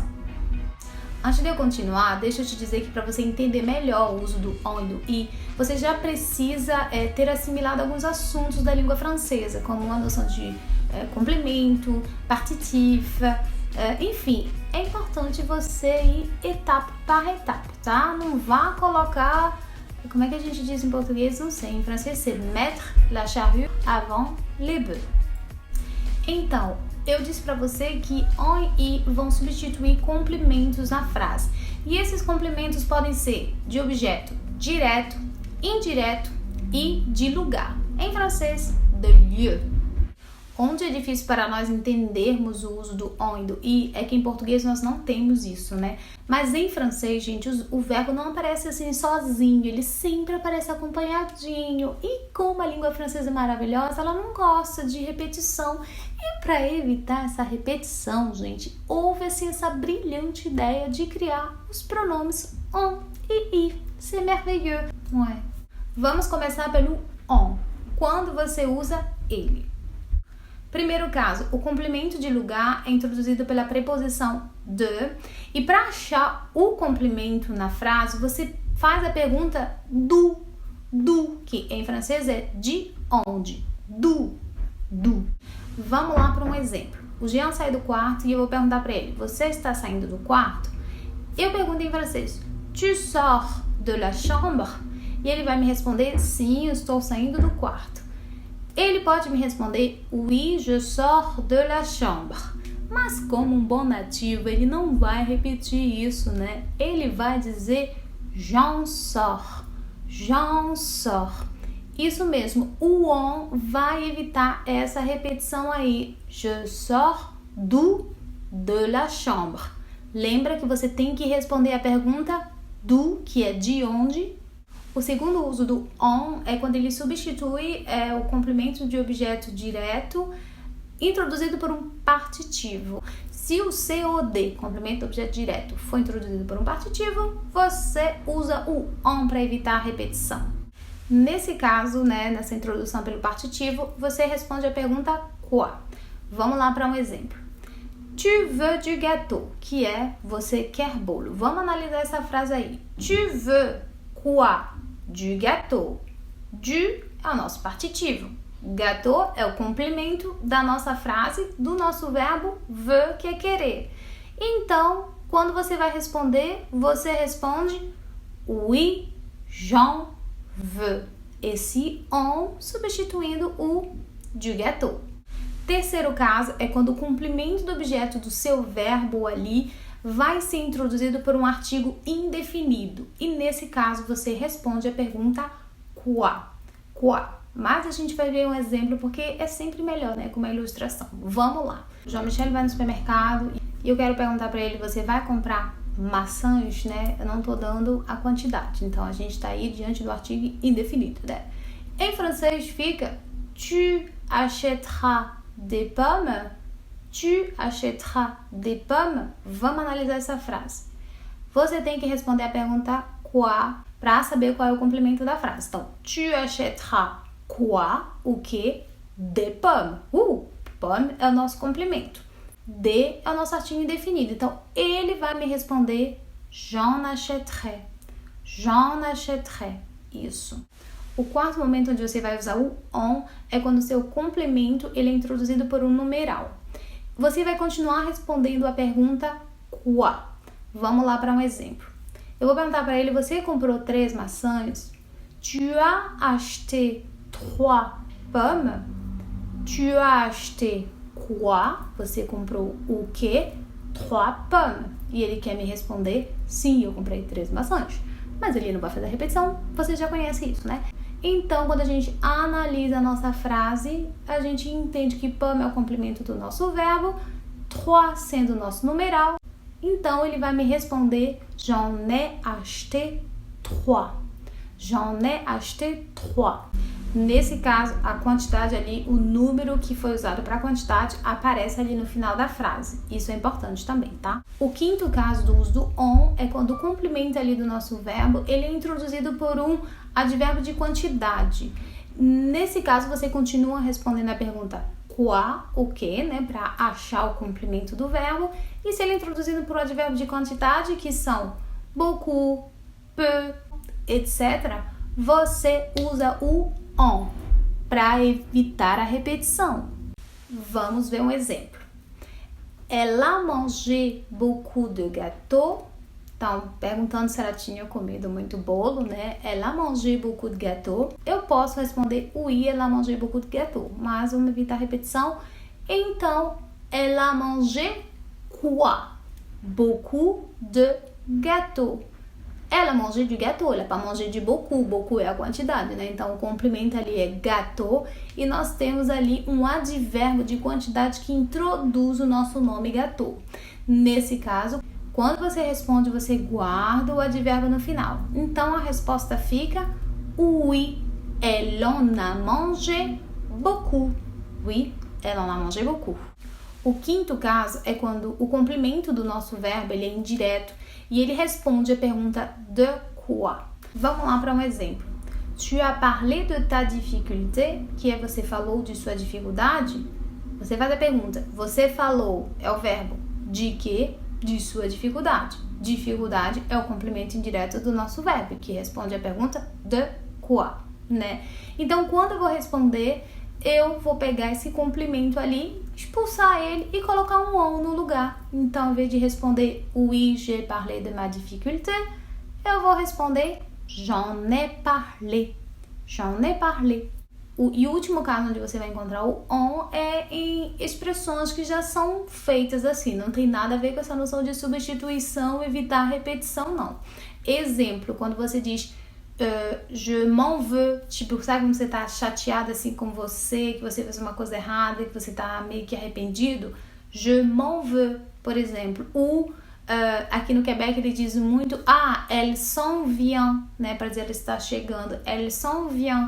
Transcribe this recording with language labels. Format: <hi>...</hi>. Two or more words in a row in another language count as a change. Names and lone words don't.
<pt>Antes de eu continuar, deixa eu te dizer que para você entender melhor o uso do on e do i, você já precisa ter assimilado alguns assuntos da língua francesa, como a noção de complemento, partitif, enfim, é importante você ir etapa por etapa, tá? Não vá colocar... Como é que a gente diz em português? Não sei. Em francês,</pt> <fr>c'est mettre la charrue avant les bœufs.</fr> <pt>Então, eu disse para você que on e i vão substituir complementos na frase. E esses complementos podem ser de objeto direto, indireto e de lugar. Em francês,</pt> <fr>de lieu.</fr> <pt>Onde é difícil para nós entendermos o uso do on e do i é que em português nós não temos isso, né? Mas em francês, gente, o verbo não aparece assim sozinho, ele sempre aparece acompanhadinho. E como a língua francesa é maravilhosa, ela não gosta de repetição. E para evitar essa repetição, gente, houve assim essa brilhante ideia de criar os pronomes on e i.</pt> <fr>C'est merveilleux,</fr> <pt>não é? Vamos começar pelo on. Quando você usa ele? Primeiro caso, o complemento de lugar é introduzido pela preposição de e para achar o complemento na frase, você faz a pergunta do, que em francês é de onde, do. Vamos lá para um exemplo. O Jean sai do quarto e eu vou perguntar para ele, você está saindo do quarto? Eu pergunto em francês,</pt> <fr>tu sors de la chambre?</fr> <pt>E ele vai me responder, sim, eu estou saindo do quarto. Ele pode me responder,</pt> <fr>oui, je sors de la chambre.</fr> <pt>Mas como um bom nativo, ele não vai repetir isso, né? Ele vai dizer,</pt> <fr>j'en sors.</fr> <pt>Isso mesmo, o on vai evitar essa repetição aí.</pt> <fr>Je sors de la chambre.</fr> <pt>Lembra que você tem que responder a pergunta do, que é de onde. O segundo uso do on é quando ele substitui o complemento de objeto direto introduzido por um partitivo. Se o COD, complemento de objeto direto, for introduzido por um partitivo, você usa o on para evitar a repetição. Nesse caso, né, nessa introdução pelo partitivo, você responde a pergunta quoi. Vamos lá para um exemplo.</pt> <fr>Tu veux du gâteau,</fr> <pt>que é você quer bolo. Vamos analisar essa frase aí.</pt> <fr>Tu veux quoi? Du gâteau.</fr> <pt>Du é o nosso partitivo. Gâteau é o complemento da nossa frase, do nosso verbo veux, que é querer. Então, quando você vai responder, você responde</pt> <fr>oui, j'en veux.</fr> <pt>Esse on substituindo o</pt> <fr>du gâteau.</fr> <pt>Terceiro caso é quando o complemento do objeto do seu verbo ali vai ser introduzido por um artigo indefinido. E nesse caso, você responde a pergunta quoi. Quoi. Mas a gente vai ver um exemplo porque é sempre melhor, né? Com uma ilustração. Vamos lá. O Jean-Michel vai no supermercado e eu quero perguntar para ele, você vai comprar maçãs, né? Eu não tô dando a quantidade. Então, a gente tá aí diante do artigo indefinido, né? Em francês fica</pt> <fr>tu achèteras des pommes? Tu achèteras des pommes?</fr> <pt>Vamos analisar essa frase. Você tem que responder a pergunta quoi para saber qual é o complemento da frase. Então,</pt> <fr>tu achèteras quoi?</fr> <pt>O que?</pt> <fr>Des pommes.</fr> <pt>Pomme é o nosso complemento. De é o nosso artigo indefinido. Então, ele vai me responder</pt> <fr>j'en achèterai. J'en achèterai.</fr> <pt>Isso. O quarto momento onde você vai usar o on é quando o seu complemento ele é introduzido por um numeral. Você vai continuar respondendo a pergunta quoi. Vamos lá para um exemplo. Eu vou perguntar para ele, você comprou 3 maçãs?</pt> <fr>Tu as acheté 3 pommes? Tu as acheté quoi?</fr> <pt>Você comprou o quê?</pt> <fr>3 pommes.</fr> <pt>E ele quer me responder, sim, eu comprei 3 maçãs. Mas ele não vai fazer a repetição, você já conhece isso, né? Então, quando a gente analisa a nossa frase, a gente entende que pomme é o complemento do nosso verbo, 3 sendo o nosso numeral. Então, ele vai me responder</pt> <fr>j'en ai acheté 3. J'en ai acheté 3.</fr> <pt>Nesse caso, a quantidade ali, o número que foi usado para a quantidade aparece ali no final da frase. Isso é importante também, tá? O quinto caso do uso do on é quando o complemento ali do nosso verbo, ele é introduzido por um advérbio de quantidade. Nesse caso, você continua respondendo a pergunta quoi, o que, né, para achar o complemento do verbo. E se ele é introduzido por um advérbio de quantidade, que são</pt> <fr>beaucoup, peu,</fr> <pt>etc., você usa o on para evitar a repetição. Vamos ver um exemplo.</pt> <fr>Elle a mangé beaucoup de gâteaux.</fr> <pt>Então, perguntando se ela tinha comido muito bolo, né?</pt> <fr>Elle a mangé beaucoup de gâteaux.</fr> <pt>Eu posso responder</pt> <fr>oui, elle a mangé beaucoup de gâteaux,</fr> <pt>mas vamos evitar a repetição. Então,</pt> <fr>elle a mangé quoi? Beaucoup de gâteaux. Ela mangé du gâteau, ela pas mangé de beaucoup.</fr> <pt>Beaucoup é a quantidade, né? Então, o complemento ali é gâteau e nós temos ali um advérbio de quantidade que introduz o nosso nome gâteau. Nesse caso, quando você responde, você guarda o advérbio no final. Então, a resposta fica</pt> <fr>oui, elle en a mangé beaucoup. Oui, elle en a mangé beaucoup.</fr> <pt>O quinto caso é quando o complemento do nosso verbo ele é indireto e ele responde a pergunta</pt> <fr>de quoi.</fr> <pt>Vamos lá para um exemplo.</pt> <fr>Tu as parlé de ta difficulté,</fr> <pt>que é você falou de sua dificuldade. Você faz a pergunta, você falou, é o verbo, de quê? De sua dificuldade. Dificuldade é o complemento indireto do nosso verbo, que responde a pergunta</pt> <fr>de quoi,</fr> <pt>né? Então, quando eu vou responder, eu vou pegar esse complemento ali, expulsar ele e colocar um on no lugar. Então, ao invés de responder</pt> <fr>oui, j'ai parlé de ma difficulté,</fr> <pt>eu vou responder</pt> <fr>j'en ai parlé. J'en ai parlé.</fr> <pt>E o último caso onde você vai encontrar o on é em expressões que já são feitas assim. Não tem nada a ver com essa noção de substituição, evitar repetição, não. Exemplo, quando você diz</pt> <fr>je m'en veux,</fr> <pt>tipo, sabe quando você tá chateado assim com você, que você fez uma coisa errada, que você tá meio que arrependido?</pt> <fr>Je m'en veux,</fr> <pt>por exemplo. Ou aqui no Quebec ele diz muito</pt> <fr>elle s'en vient,</fr> <pt>né, para dizer ela está chegando.</pt> <fr>Elle s'en vient.</fr>